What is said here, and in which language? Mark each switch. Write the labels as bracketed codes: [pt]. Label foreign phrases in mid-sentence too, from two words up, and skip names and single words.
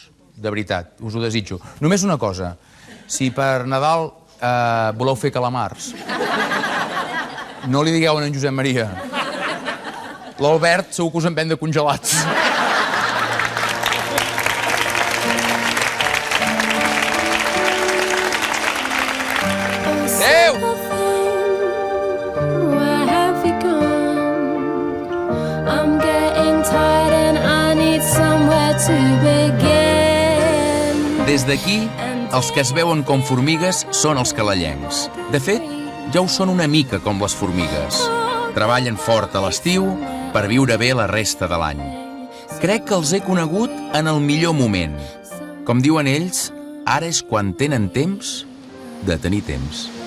[ca] De veritat, us ho desitjo. Només una cosa, si per Nadal voleu fer calamars, no li digueu a en Josep Maria. L'Albert segur que us en ven de congelats. Adéu! [en] Where have you gone? I'm getting tired and I need somewhere to begin. [ca] Des d'aquí, els que es veuen com formigues són els calallencs. De fet, ja ho són una mica com les formigues. Treballen fort a l'estiu per viure bé la resta de l'any. Crec que els he conegut en el millor moment. Com diuen ells, ara és quan tenen temps de tenir temps.